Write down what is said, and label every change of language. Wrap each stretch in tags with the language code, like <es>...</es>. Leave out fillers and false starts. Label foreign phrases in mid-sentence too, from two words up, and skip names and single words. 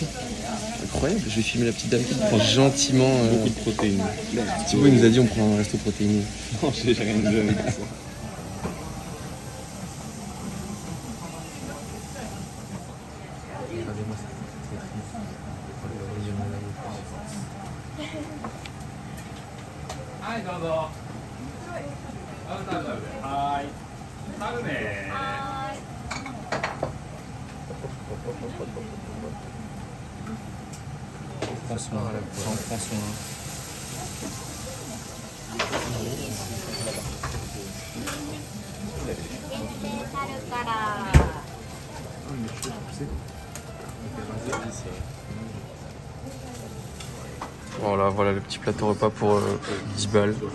<fr>Incroyable, je vais filmer la petite dame qui prend gentiment beaucoup de protéines. Thibaut il nous a dit on prend un resto protéiné. Non, j'ai rien dit avec ça. Regardez-moi ça, c'est très triste.</fr> <ja>Hi, どうぞ。はい。なるね。</ja> <fr>Prends soin, prends soin. Voilà le petit plateau repas pour 10 balles.</fr>